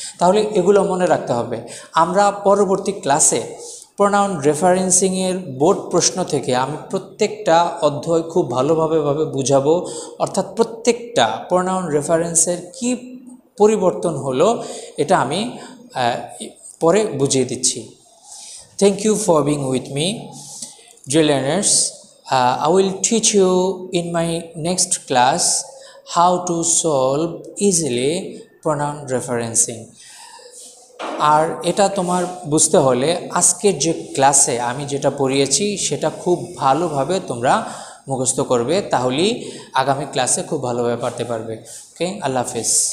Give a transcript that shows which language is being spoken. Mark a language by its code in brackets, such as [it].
[bn] তাহলে এগুলো মনে রাখতে হবে। আমরা পরবর্তী ক্লাসে প্রোনাউন রেফারেন্সিংয়ের বোর্ড প্রশ্ন থেকে আমি প্রত্যেকটা অধ্যায় খুব ভালোভাবে বুঝাবো, অর্থাৎ প্রত্যেকটা প্রোনাউন রেফারেন্সের কি পরিবর্তন হলো এটা আমি পরে বুঝিয়ে দিচ্ছি। [en] Thank you for being with me, dear learners. I will teach you in my next class how to solve easily pronoun referencing. [bn] আর এটা তোমার বুঝতে হলে আজকের যে ক্লাসে আমি যেটা পড়িয়েছি সেটা খুব ভালোভাবে তোমরা মুখস্থ করবে, তাহলেই আগামী ক্লাসে খুব ভালোভাবে পড়তে পারবে। ওকে, আল্লাহ হাফেজ।